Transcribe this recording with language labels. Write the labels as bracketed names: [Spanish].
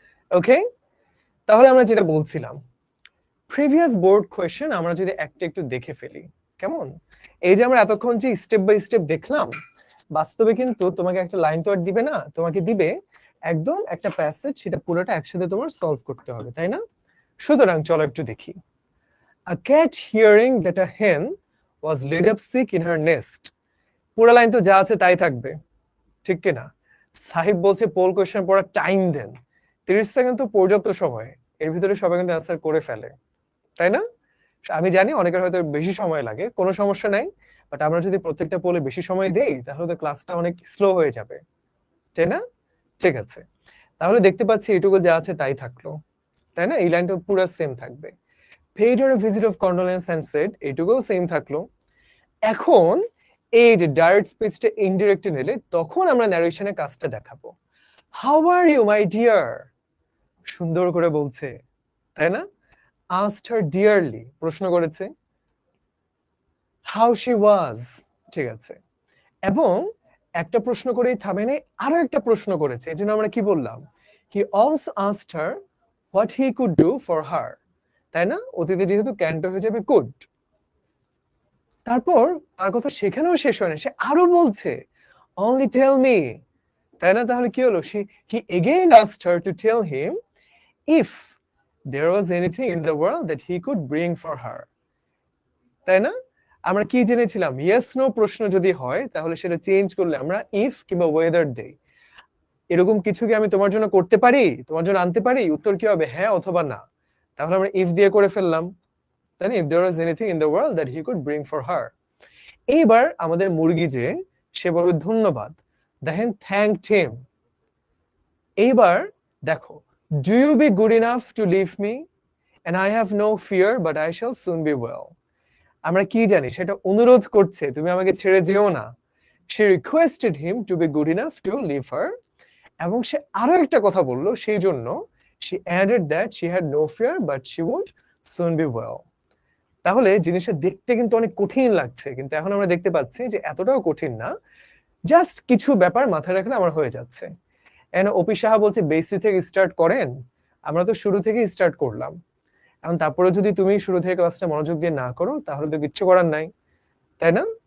[Bangla] ওকে, তাহলে আমরা যেটা বলছিলাম, প্রিভিয়াস বোর্ড কোয়েশ্চেন আমরা যদি একটা একটু দেখে ফেলি, কেমন? এই যে আমরা এতক্ষণ যে স্টেপ বাই স্টেপ দেখলাম, বাস্তবে কিন্তু তোমাকে একটা লাইন তো আর দিবে না, তোমাকে দিবে একদম একটা প্যাসেজ, সেটা পুরোটা একসাথে তোমার সলভ করতে হবে, তাই না? সুতরাং চলো একটু দেখি। [English] A cat hearing that a hen was laid up sick in her nest. [Bangla] পুরো লাইন তো যা আছে তাই থাকবে, ঠিক কিনা? সাহিব বলছে পোল কোয়েশ্চেন পড়ার টাইম দেন। 30 সেকেন্ড তো পর্যাপ্ত সময়, এর ভিতরে সবাই কিন্তু অ্যান্সার করে ফেলে, তাই না? আমি জানি অনেকের হয়তো বেশি সময় লাগে, কোনো সমস্যা নাই, বাট আমরা যদি প্রত্যেকটা পোলে বেশি সময় দেই তাহলে তো ক্লাসটা অনেক স্লো হয়ে যাবে, তাই না? ঠিক আছে, তাহলে দেখতে পাচ্ছি এটুকু যা আছে তাই থাকলো, তাই না? এই লাইনটা পুরো সেম থাকবে। [English] paid her a visit of condolence and said, এটুকুও same থাকলো। [Bangla] এখন এই যে ডাইরেক্ট স্পিচটা ইনডিরেক্টে নিলে তখন আমরা ন্যারেশনে কাজটা দেখাবো। How are you my dear, সুন্দর করে বলছে, তাই না? [English] asked her dearly, প্রশ্ন করেছে। how she was, ঠিক আছে। [Bangla] এবং একটা প্রশ্ন করেই থামে নাই, আরো একটা প্রশ্ন করেছে, এজন্য আমরা কি বললাম? [English] he also asked her what he could do for her, তাই না? [Bangla] অতীতে যেহেতু ক্যান্টো হয়ে যাবে কুড। তারপর তার কথা সেখানেও শেষ হয় না, সে আরো বলছে only tell me, তাই না? তাহলে কি হলো? [English] he again asked her to tell him if there was anything in the world that he could bring for her, তাই না? [Bangla] আমরা কি জেনেছিলাম? yes no প্রশ্ন যদি হয় তাহলে সেটা চেঞ্জ করলে আমরা if কিংবা whether দেই। এরকম কিছু কি আমি তোমার জন্য করতে পারি, তোমার জন্য আনতে পারি? উত্তর কি হবে? হ্যাঁ অথবা না। [English] তাহলে আমরা if দিয়ে করে ফেললাম, তাই না? if there was anything in the world that he could bring for her. [Bangla] এইবার আমাদের মুরগি যে, সে বলবে ধন্যবাদ, দেখেন thanked him। [English] এইবার দেখো, do you be good enough to leave me and I have no fear but I shall soon be well. আমরা কি জানি? সেটা অনুরোধ করছে, তুমি আমাকে ছেড়ে যেও না। she requested him to be good enough to leave her, এবং সে আরো একটা কথা বললো, সেই জন্য she added that she had no fear but she would soon be well. [Bangla] তাহলে জিনিসটা দেখতে কিন্তু অনেক কঠিন লাগছে, কিন্তু এখন আমরা দেখতে পাচ্ছি যে এতটাও কঠিন না, জাস্ট কিছু ব্যাপার মাথায় রাখলে আমার হয়ে যাচ্ছে। এন্ড ওপি সাহা বলছে বেসি থেকে স্টার্ট করেন, আমরা তো শুরু থেকে স্টার্ট করলাম। এখন তারপরে যদি তুমি শুরু থেকে ক্লাসটা মনোযোগ দিয়ে না করো তাহলে তো কিচ্ছু করার নাই, তাই না?